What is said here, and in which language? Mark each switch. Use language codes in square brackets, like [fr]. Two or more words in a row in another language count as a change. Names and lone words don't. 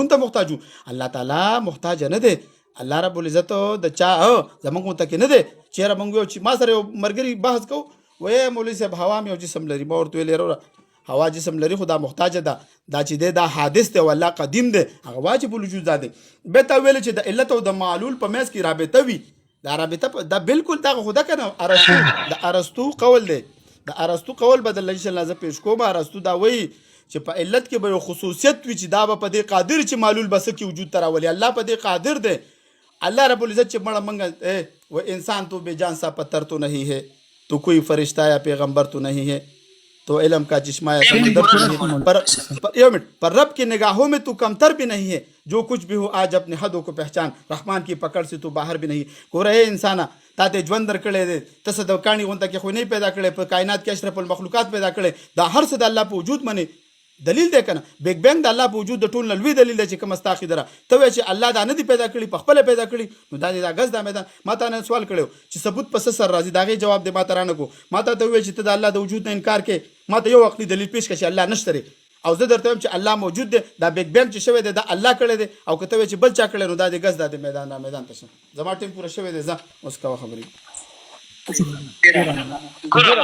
[ps] ته محتاج یو الله تعالی محتاج نه دی [ar] الله رب العزت [ps] د چا زمونږ متکي نه دی چیرې مونږ یو چې ما سره یو مرګري بحث کوو وې مولوي صاحب هوا مې یو جسم لري ما ورته ویلې هوا جسم لري خو دا محتاج ده دا چې دی دا حادث دی والله قدیم دی هغه [ar] واجب الوجود [ps] دی به تا ویل چې د علت او د معلول په میس کې رابطه وي دا رابطه دا بالکل دا خو دا کنه ارسطو د ارسطو قول دی د ارسطو قول بدل [ar] ان شاء الله [ps] ز پیش کوم ارسطو دا وایي چې په علت کې به یو خصوصیت وي چې دا به په دې قادر چې معلول بس کې وجود تراولي الله په دې قادر دی [ar] اللہ رب العزت [ps] چې مړه منګه [ur] وہ انسان تو بے جان سا پتھر تو نہیں ہے [ps] تو کوئی فرشتہ یا پیغمبر تو نہیں ہے [ur] تو علم کا چشمہ یا سمندر تو نہیں پر رب کی نگاہوں میں تو کمتر بھی نہیں ہے جو کچھ بھی ہو آج اپنے حدوں کو پہچان رحمان کی پکڑ سے تو باہر بھی نہیں کو رہے انسانا [ps] تا ته ژوند درکړی دی ته څه د کاڼي غونته کې خو نه پیدا کړی په کائنات کې [ar] اشرف المخلوقات [ps] پیدا کړی دا هر څه د الله په وجود منی دلیل دی کنه [en] big bang [ps] د الله په وجود د ټول نه لوی دلیل دی چې کوم استاخی دره ته وایې چې الله دا نه دی پیدا کړي په خپل پیدا کړي نو دا دا غز دا میدان ما ته نه سوال کړو چې ثبوت پس سر راځي دا غي جواب دی ما ته رانه کو ما ته وایې چې ته د الله د وجود نه انکار کې ما ته یو عقلي دلیل پیش کړي چې الله نشته او زه درته وایم چې الله موجود دی دا [en] big bang [ps] چې شوی دی دا الله کړی دی او که ته وایې چې بل چا کړی نو دا د غز دا د میدان ته زما ټیم پوره شوی دی ځه اوس کوه خبرې